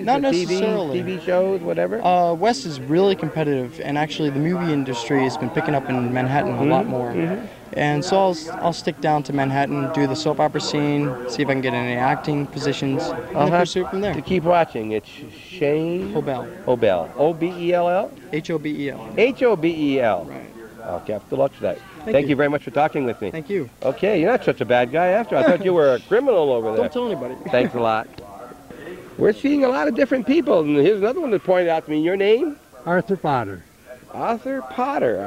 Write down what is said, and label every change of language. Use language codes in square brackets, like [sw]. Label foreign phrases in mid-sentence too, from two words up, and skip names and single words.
[en] Not the necessarily. TV shows, whatever? West is really competitive, and actually the movie industry has been picking up in Manhattan a lot more. And so I'll stick down to Manhattan, do the soap opera scene, see if I can get any acting positions, and pursue it from there. To keep watching. It's Shane Hobell. Hobell. O-B-E-L-L? H-O-B-E-L. H-O-B-E-L. Right. Okay, I have to look for that. Thank you very much for talking with me. Thank you. Okay, you're not such a bad guy after. I thought you were a criminal over there. Don't tell anybody. Thanks a lot. We're seeing a lot of different people, and here's another one that pointed out to me. Your name? Arthur Potter. Arthur Potter.